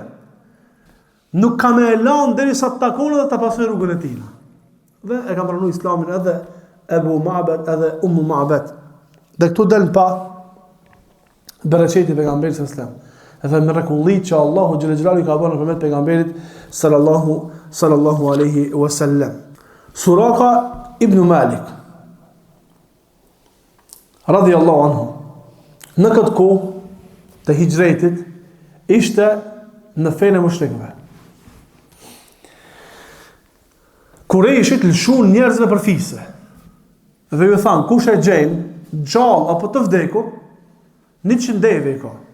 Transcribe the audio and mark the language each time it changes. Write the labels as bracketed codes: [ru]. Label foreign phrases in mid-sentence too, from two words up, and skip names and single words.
[sq] Nuk ka me elan derisa të takojnë dhe të pasojnë rrugën e tij. Dhe e kanë pranuar Islamin edhe Abu Ma'bad edhe Ma'bad. Dhe këtu del pa bereqeti pejgamberit [ar] صلى الله عليه وسلم. [sq] Edhe mrekullit që Allahu [ar] جل جلاله [sq] ka bërë nëpërmjet pejgamberit [ar] صلى الله عليه وسلم. [sq] Suraka ibn Malik [ar] رضي الله عنه [sq] në këtë kohë të hijretit ishte në fenë e mushrikëve. Kurejshit lëshun njerëzve për fise. Dhe ju thanë, kush e gjenë, gjallë apo të vdekur, 100 deve i ka.